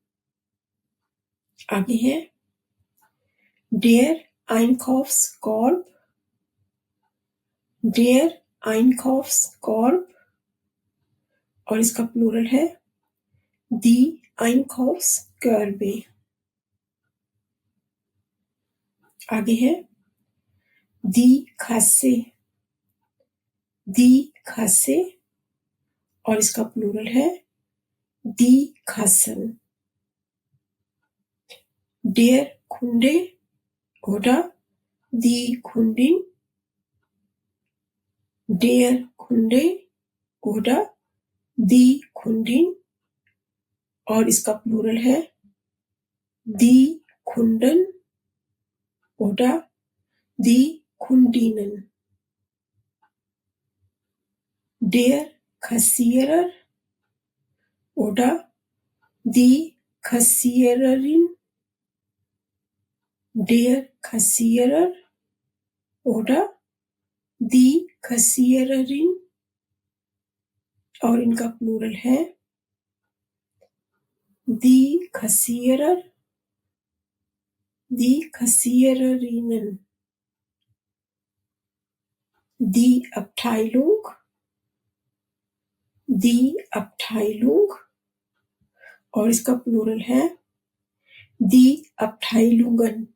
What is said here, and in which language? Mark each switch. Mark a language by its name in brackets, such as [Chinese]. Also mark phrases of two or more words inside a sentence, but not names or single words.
[Hindi] आगे है [German] der Einkaufskorb, der Einkaufskorb [Hindi] और इसका प्लूरल है [German] die Einkaufskörbe. [Hindi] आगे है [German] die Kasse, die Kasse [Hindi] और इसका प्लूरल है [German] die Kassen. Der Kunde oder die Kundin, der Kunde oder die Kundin [Hindi] और इसका प्लूरल है [German] die Kunden oder die Kundinnen. Der Kassierer oder die Kassiererin, der Kassierer oder die Kassiererin [Hindi] और इनका प्लूरल है [German] die Kassierer, die Kassiererinnen. Die Abteilung, die Abteilung [Hindi] और इसका प्लूरल है [German] die Abteilungen.